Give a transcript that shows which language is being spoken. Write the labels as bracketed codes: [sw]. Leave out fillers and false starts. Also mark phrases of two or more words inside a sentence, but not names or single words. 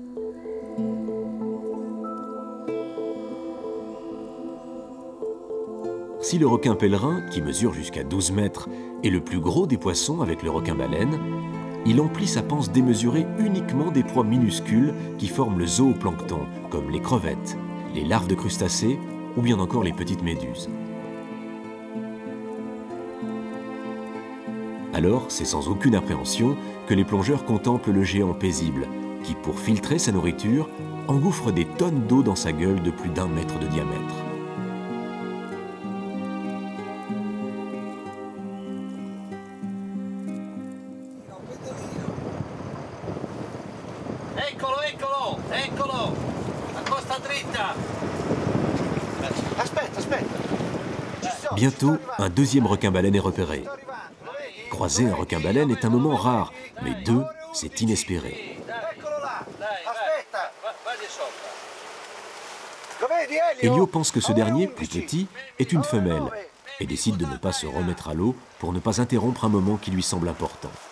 [fr] Si le requin pèlerin, qui mesure jusqu'à 12 mètres, est le plus gros des poissons avec le requin-baleine, il emplit sa panse démesurée uniquement des proies minuscules qui forment le zooplancton, comme les crevettes, les larves de crustacés ou bien encore les petites méduses. Alors, c'est sans aucune appréhension que les plongeurs contemplent le géant paisible, qui, pour filtrer sa nourriture, engouffre des tonnes d'eau dans sa gueule de plus d'1 mètre de diamètre. [it] Eccolo, eccolo, eccolo! La costa dritta! Aspetta, aspetta! [fr] Bientôt, un deuxième requin-baleine est repéré. Croiser un requin-baleine est un moment rare, mais 2, c'est inespéré. Elio pense que ce dernier, plus petit, est une femelle et décide de ne pas se remettre à l'eau pour ne pas interrompre un moment qui lui semble important.